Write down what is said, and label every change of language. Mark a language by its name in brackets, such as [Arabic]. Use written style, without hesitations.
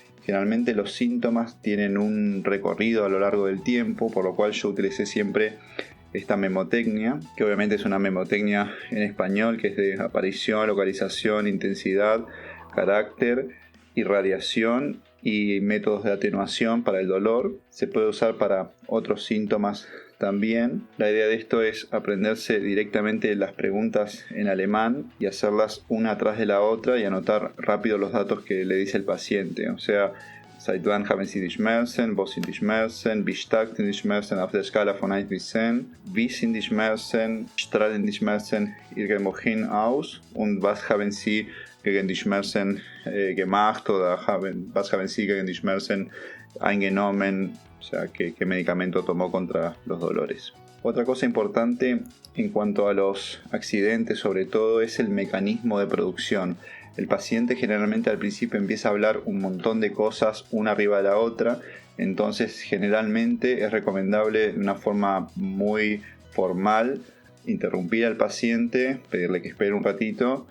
[Spanish] Generalmente los síntomas tienen un recorrido a lo largo del tiempo, por lo cual yo utilicé siempre esta memotecnia, que obviamente es una memotecnia en español, que es de aparición, localización, intensidad, carácter, irradiación y métodos de atenuación para el dolor. Se puede usar para otros síntomas también. La idea de esto es aprenderse directamente las preguntas en alemán y hacerlas una atrás de la otra y anotar rápido los datos que le dice el paciente. O sea, [German] seit wann haben Sie die Schmerzen, wo sind die Schmerzen, wie stark sind die Schmerzen auf der Skala von 1 bis 10, wie sind die Schmerzen, strahlen die Schmerzen irgendwohin aus und was haben Sie gegen die Schmerzen gemacht oder was haben Sie gegen die Schmerzen eingenommen, [Spanish] o sea, qué medicamento tomó contra los dolores. Otra cosa importante en cuanto a los accidentes, sobre todo, es el mecanismo de producción. El paciente generalmente al principio empieza a hablar un montón de cosas una arriba de la otra, entonces generalmente es recomendable de una forma muy formal interrumpir al paciente, pedirle que espere un ratito.